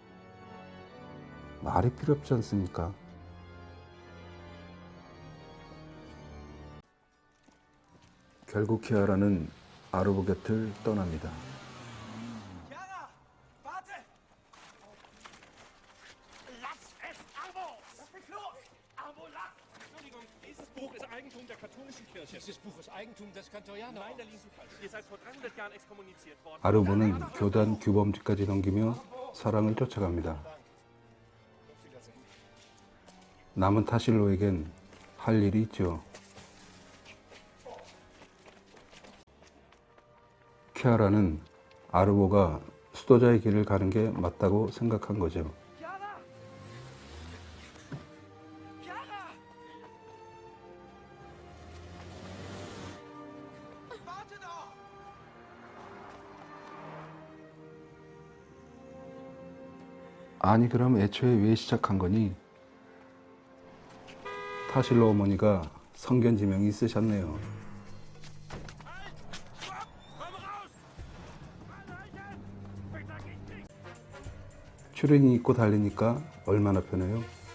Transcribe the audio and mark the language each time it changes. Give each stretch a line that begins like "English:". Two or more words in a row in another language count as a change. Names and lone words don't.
Korean: 말이 필요 없지 않습니까? 결국 키아라는 아르보 곁을 떠납니다.
German: Chiara, warte! Lass es, Arvo! Lass mich los! Arvo, lass! Entschuldigung, dieses Buch ist Eigentum der katholischen Kirche. Dieses Buch ist Eigentum des Kantorianer. Nein, der liest falsch. Ihr seid vor 300 Jahren exkommuniziert worden.
Korean: 아르보는 교단 규범지까지 넘기며 사랑을 쫓아갑니다. 남은 타실로에겐 할 일이 있죠. 키아라는 아르보가 수도자의 길을 가는 게 맞다고 생각한 거죠.
German: Chiara! Chiara! Warte doch!
Korean: 아니 그럼 애초에 왜 시작한 거니? 타실로 어머니가 성견 지명이 있으셨네요. 추리닝 입고 달리니까 얼마나 편해요.